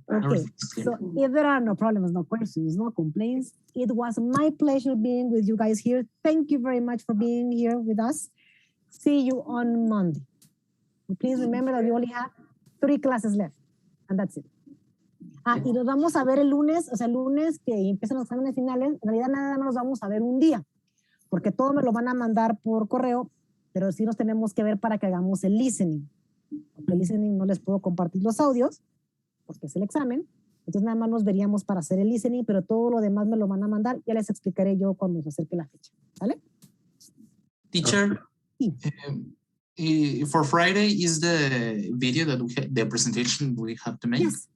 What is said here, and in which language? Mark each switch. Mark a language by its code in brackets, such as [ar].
[en] Okay, so if there are no problems, no questions, no complaints, it was my pleasure being with you guys here. Thank you very much for being here with us. See you on Monday. Please remember that we only have 3 classes left, and that's it. [es] Y nos vamos a ver el lunes, o sea, el lunes que empiezan los exámenes finales, en realidad nada más nos vamos a ver un día, porque todo me lo van a mandar por correo, pero sí nos tenemos que ver para que hagamos el listening. Porque el listening no les puedo compartir los audios, porque es el examen. Entonces nada más nos veríamos para hacer el listening, pero todo lo demás me lo van a mandar. Ya les explicaré yo cuando se acerque la fecha. ¿Vale? [en] Teacher, for Friday is the video that the presentation we have to make?